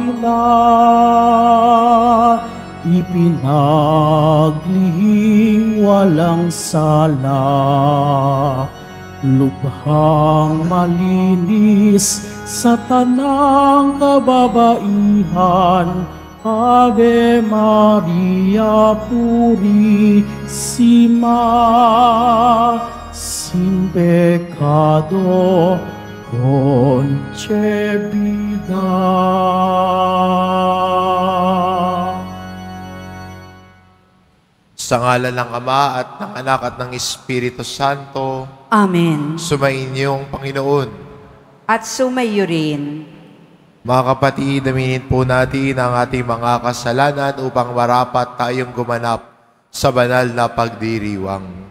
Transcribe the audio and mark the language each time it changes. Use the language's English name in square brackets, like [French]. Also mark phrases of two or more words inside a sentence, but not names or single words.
[Filipino] na ipinaglihing walang sala, lubhang malinis sa tanang kababaihan. [Spanish] Ave Maria Purissima, sin pecado concebida. [Filipino] Sa ngalan ng Ama at ng Anak at ng Espiritu Santo. Amen. Sumainyong Panginoon. At sumayo rin. Mga kapatid, aminin po natin ang ating mga kasalanan upang marapat tayong gumanap sa banal na pagdiriwang.